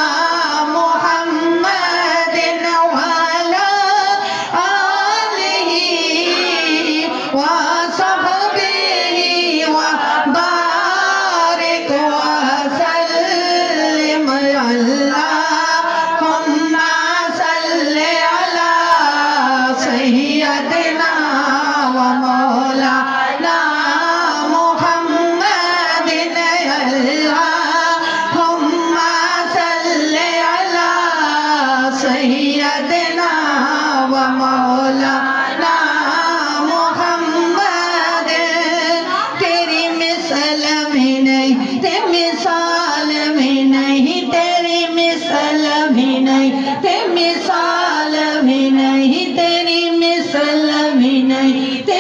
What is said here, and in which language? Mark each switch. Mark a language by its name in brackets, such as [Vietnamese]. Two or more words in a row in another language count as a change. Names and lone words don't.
[Arabic] محمد وعلى آله وصحبه وبارك وسلم، اللهم صل على سيدنا ومولانا محمد، اللهم صل على سيدنا ومولانا محمد. [Urdu] تیری مثال بھی نہیں، تے مثال بھی نہیں، تیری مثال بھی نہیں، تے مثال بھی نہیں، تیری مثال بھی نہیں,